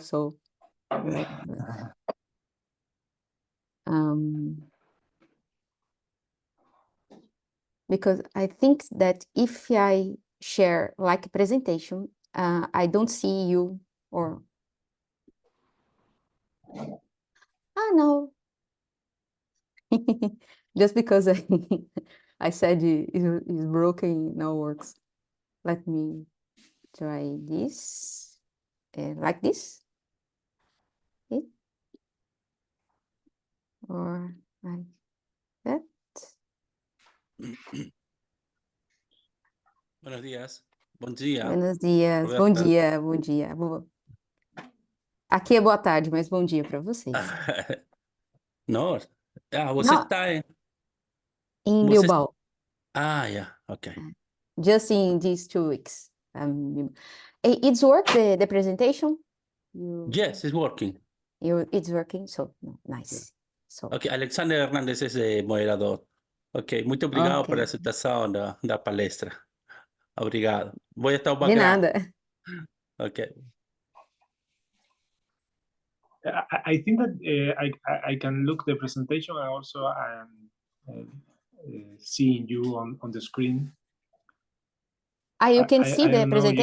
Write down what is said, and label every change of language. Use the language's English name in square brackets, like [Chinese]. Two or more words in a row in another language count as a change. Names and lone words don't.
[English] So because I think that if I share like a presentation, I don't see you or no, just because I said it's broken, now works. Let me try this, like this, okay? Or like that. [Spanish] Buenos días. [Portuguese] Bom dia. [Spanish] Buenos dias, bom Roberta. [Portuguese] dia, bom dia. Aqui é boa tarde, mas bom dia para vocês. Não. Você Não, está em... em Você... Bilbao, [English] yeah, okay. just in these 2 weeks. It's work the presentation? Yes, it's working. It's working, so nice. So, [Spanish] Ok, Alexander Hernández es moderador. [Portuguese] Ok, muito obrigado okay. por aceitação da palestra. Obrigado. [Spanish] Voy a estar [Portuguese] De background. nada. Ok. [English] I think that I can look the presentation. I also seeing you on the screen. You can see I the don't know if-